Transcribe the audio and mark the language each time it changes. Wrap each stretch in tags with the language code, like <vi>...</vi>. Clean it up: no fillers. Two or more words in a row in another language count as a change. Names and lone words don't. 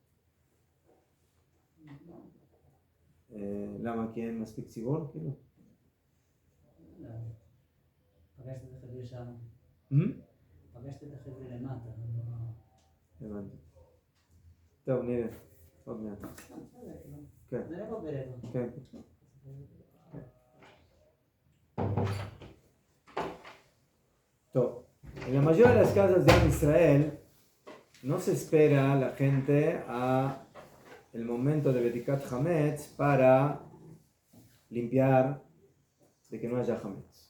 <he>למה? כי אין מספיק ציבור? כאילו? לא. פגשת את החבר'ה שם. פגשת את החבר'ה למטה. הבנתי. טוב, נראה. עוד מעט. כן. ברבע ברבע. כן.</he> <es>Todo. En la mayoría de las casas de Israel no se espera a la gente a el momento de</es> <he>בדיקת חמץ</he> <es>para limpiar de que no haya Hametz.</es>